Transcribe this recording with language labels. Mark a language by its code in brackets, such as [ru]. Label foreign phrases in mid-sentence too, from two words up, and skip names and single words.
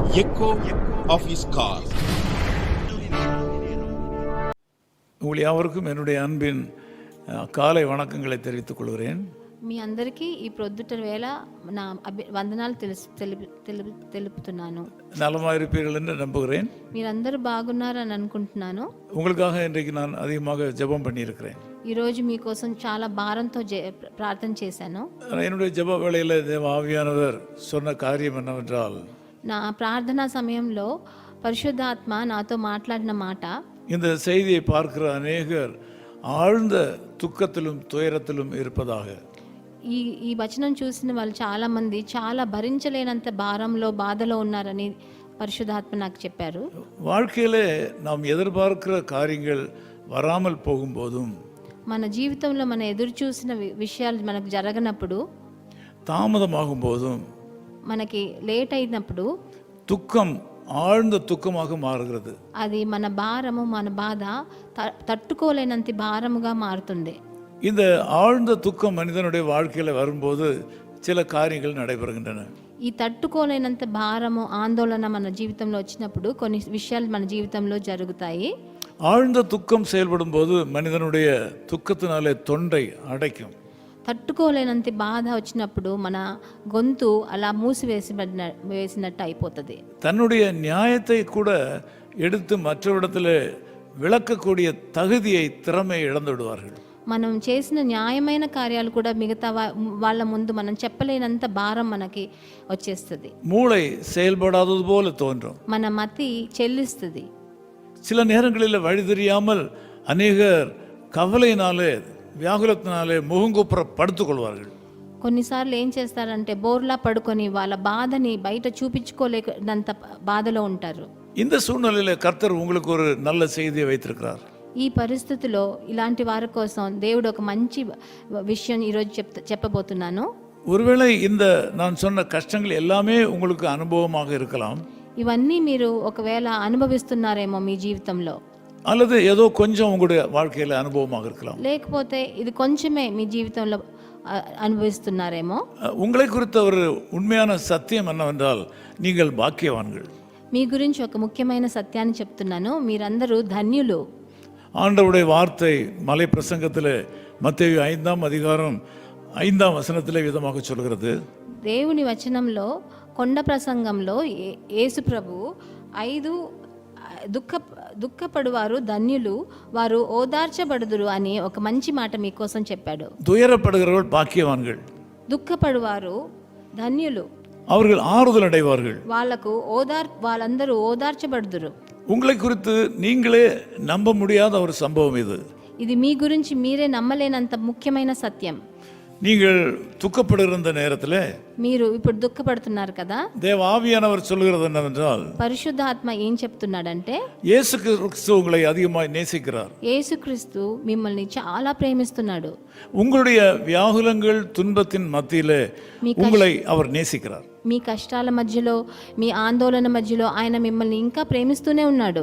[en] echo of his call. [ta] உங்கள் யாவருக்கும் என்னுடைய அன்பின் காலை வணக்கங்களை தெரிவித்துக் கொள்கிறேன். [te] మీ అందరికీ ఈ ప్రొద్దుట వేళ నా వందనాలు తెలుపుతున్నాను. [ta] நலமாக இருப்பீர்கள் என்று நம்புகிறேன். [te] మీరందరూ బాగున్నారని అనుకుంటున్నాను. [ta] உங்களுக்காக இன்றைக்கு நான் அதிகமாக ஜெபம் பண்ணியிருக்கிறேன். [te] ఈరోజు మీకోసం చాలా భారంతో ప్రార్థన చేశాను. [ta] என்னுடைய ஜெப வேளையில் தேவ ஆவியானவர் சொன்ன காரியம் என்னவென்றால், [te] నా ప్రార్థనా సమయంలో పరిశుద్ధాత్మ నాతో మాట్లాడిన మాట, [ta] இந்த செய்தியை பார்க்கிற அநேகர் ஆழ்ந்த துக்கத்திலும் துயரத்திலும் இருப்பதாக. [te] ఈ వచనం చూసిన వాళ్ళు చాలా మంది చాలా భరించలేనంత భారంలో బాధలో ఉన్నారని పరిశుద్ధాత్మ నాకు చెప్పారు. [ta] வாழ்க்கையிலே நாம் எதிர்பார்க்கிற காரியங்கள் வராமல் போகும்போதும், [te] మన జీవితంలో మనం ఎదురు చూసిన విషయాలు మనకు జరగనప్పుడు, [ta] தாமதமாகும் போதும், [te] మనకి లేట్ అయినప్పుడు [ta] துக்கம் ஆழ்ந்த துக்கமாக மாறுகிறது. [te] అది మన భారము, మన బాధ తట్టుకోలేనంత భారముగా మారుతుంది. [ta] இந்த ஆழ்ந்த துக்கம் மனிதனுடைய வாழ்க்கையில் வரும்போது சில காரியங்கள் நடைபெறுகின்றன. [te] ఈ తట్టుకోలేనంత భారము, ఆందోళన మన జీవితంలో వచ్చినప్పుడు కొన్ని విషయాలు మన జీవితంలో జరుగుతాయి. [ta] ஆழ்ந்த துக்கம் செயல்படும் போது மனிதனுடைய துக்கத்தினாலே தொண்டை அடைக்கும். [te] తట్టుకోలేనంత బాధ వచ్చినప్పుడు మన గొంతు అలా వేసినట్టు అయిపోతుంది. [ta] தன்னுடைய நியாயத்தை கூட எடுத்து மற்றவரிடத்தில் விளக்கக்கூடிய தகுதியை, திறமை இழந்து விடுவார்கள். [te] మనం చేసిన న్యాయమైన కార్యాలు కూడా మిగతా వాళ్ళ ముందు మనం చెప్పలేనంత భారం మనకి వచ్చేస్తుంది. [ta] மூளை செயல்படாதது போல தோன்றும். [te] మన మతి చెల్లిస్తుంది. [ta] சில நேரங்களில் வழி தெரியாமல் அநேகர் கவலையினாலே, வியாகுலத்தினாலே முகங்குப்புற படுத்துக் கொள்வார்கள். [te] కొన్నిసార్లు ఏం చేస్తారంటే బోర్లా పడుకొని వాళ్ళ బాధని బయట చూపించుకోలేనంత బాధలో ఉంటారు. [ta] இந்த சூழ்நிலையில் கர்த்தர் உங்களுக்கு ஒரு நல்ல செய்தியை வைத்திருக்கிறார். [te] ఈ పరిస్థితిలో ఇలాంటి వారి కోసం దేవుడు ఒక మంచి విషయం ఈరోజు చెప్పబోతున్నాను. [ta] ஒருவேளை இந்த நான் சொன்ன கஷ்டங்கள் எல்லாமே உங்களுக்கு அனுபவமாக இருக்கலாம். [te] ఇవన్నీ మీరు ఒకవేళ అనుభవిస్తున్నారేమో మీ జీవితంలో, [ta] அல்லது ஏதோ கொஞ்சம் உங்களுடைய வாழ்க்கையில் அனுபவமாக இருக்கலாம். [te] లేకపోతే ఇది కొంచెమే మీ జీవితంలో అనుభవిస్తున్నారేమో. [ta] உங்களை குறித்த ஒரு உண்மையான சத்தியம் என்னவென்றால், நீங்கள் பாக்கியவான்கள். [te] మీ గురించి ఒక ముఖ్యమైన సత్యాన్ని చెప్తున్నాను, మీరందరూ ధన్యులు. [ta] ஆண்டவருடைய வார்த்தை மலை பிரசங்கத்தில் மத்தேயு 5ஆம் அதிகாரம் 5ஆம் வசனத்திலே விதமாக சொல்கிறது. [te] దేవుని వచనంలో కొండ ప్రసంగంలో యేసు ప్రభు 5 దుఃఖపడువారు ధన్యులు, వారు ఓదార్చబడుదురు అని ఒక మంచి మాట మీకోసం చెప్పాడు. [ta] துயரப்படுகிறவர்கள் பாக்கியவான்கள், [te] దుఃఖపడువారు ధన్యులు, [ta] அவர்கள் ஆறுதல் அடைவார்கள். [te] వాళ్ళందరూ ఓదార్చబడుదురు. [ta] உங்களை குறித்து நீங்களே நம்ப முடியாத ஒரு சம்பவம் இது. [te] ఇది మీ గురించి మీరే నమ్మలేనంత ముఖ్యమైన సత్యం. [ta] நீங்கள் துக்கப்படுகிற நேரத்தில், [te] మీరు ఇప్పుడు దుఃఖపడుతున్నారు కదా, [ta] தேவ ஆவியானவர் சொல்கிறது என்னவென்றால், [te] పరిశుద్ధాత్మ ఏం చెప్తున్నాడంటే, [ta] இயேசு கிறிஸ்து உங்களை அதிகமாக நேசிக்கிறார். [te] యేసుక్రీస్తు మిమ్మల్ని చాలా ప్రేమిస్తున్నాడు. [ta] உங்களுடைய வியாகுலங்கள், துன்பத்தின் மத்தியிலே உங்களை அவர் நேசிக்கிறார். [te] మీ కష్టాల మధ్యలో, మీ ఆందోళన మధ్యలో ఆయన మిమ్మల్ని ఇంకా ప్రేమిస్తూనే ఉన్నాడు.